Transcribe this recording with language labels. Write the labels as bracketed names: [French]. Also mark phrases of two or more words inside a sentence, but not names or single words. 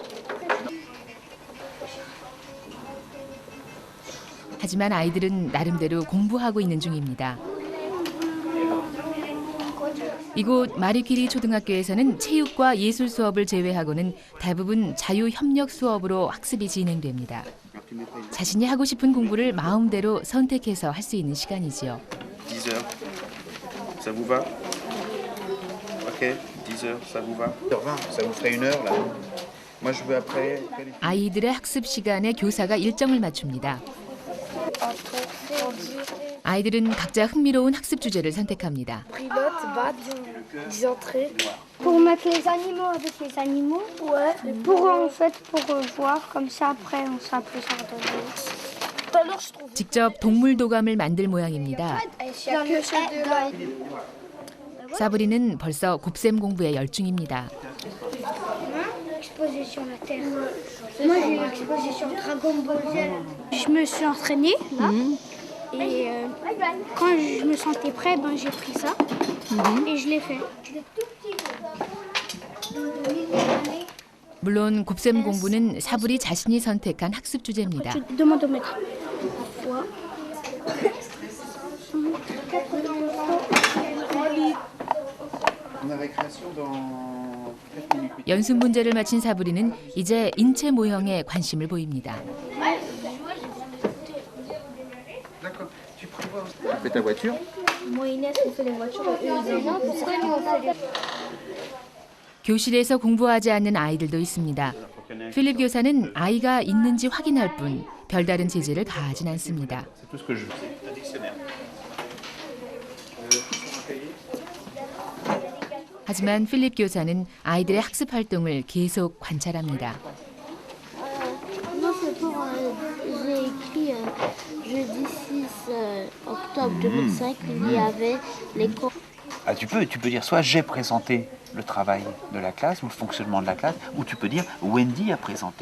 [Korean] 하지만 아이들은 나름대로 공부하고 있는 중입니다. 이곳 마리 퀴리 초등학교에서는 체육과 예술 수업을 제외하고는 대부분 자유협력 수업으로 학습이 진행됩니다. 자신이 하고 싶은 공부를 마음대로 선택해서 할 수 있는 시간이지요. [French] 10h. Ça vous va? OK, 10h, ça vous va? 10h20, ça vous ferait 1h là. Moi je veux après. [Korean] 아이들의 학습 시간에 교사가 일정을 맞춥니다. 아이들은 각자 흥미로운 학습 주제를 선택합니다. [French] Pour mettre les animaux avec les animaux. Ouais. Pour en fait pour voir comme ça après on sera plus ordonné. [Korean] 직접 동물 도감을 만들 모양입니다. 사브리는 벌써 곱셈 공부에 열중입니다. [French] Exposition la terre. Moi j'ai l'exposition Dragon Ball Z. Je me suis entraînée là. Et quand je me sentais prêt, ben j'ai pris ça et je l'ai fait. [Korean] 물론 곱셈 공부는 사브리 자신이 선택한 학습 주제입니다. [French] Demande au maître. [Korean] 연습 문제를 마친 사브리는 이제 인체 모형에 관심을 보입니다. [French] Tu fais ta voiture? Moi Inès, on fait les voitures et eux ils disent non, pourquoi nous on fait les... [Korean] 교실에서 공부하지 않는 아이들도 있습니다. 필립 교사는 아이가 있는지 확인할 뿐 별다른 제재를 가하진 않습니다. 하지만 필립 교사는 아이들의 학습 활동을 계속 관찰합니다. [French] Non, c'est pour. J'ai écrit jeudi 6 octobre 2005, il y avait les cours. Ah, tu peux dire soit j'ai présenté le travail de la classe ou le fonctionnement de la classe, ou tu peux dire Wendy a présenté.